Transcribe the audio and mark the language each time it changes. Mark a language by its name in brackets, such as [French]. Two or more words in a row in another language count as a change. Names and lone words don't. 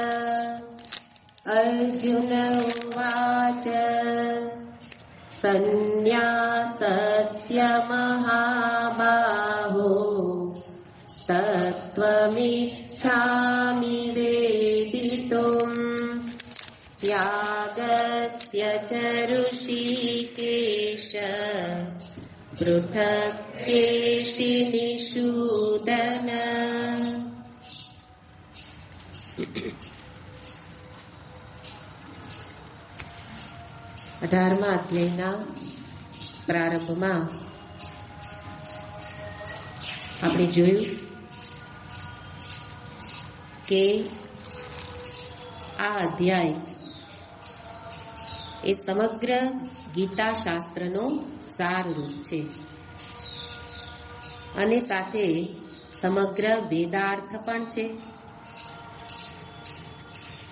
[Sanskrit] अर्जुन उवाच सन्न्यासस्य महाबाहो तत्त्वमिच्छामि वेदितुम् त्यागस्य च ऋषिकेश पृथक् केशिनिषूदन। [Gujarati] 18મા અધ્યાયના પ્રારંભમાં આપણે જોયું કે આ અધ્યાય એ સમગ્ર ગીતા શાસ્ત્રનો સારરૂપ છે અને સાથે સમગ્ર વેદાર્થ પણ છે।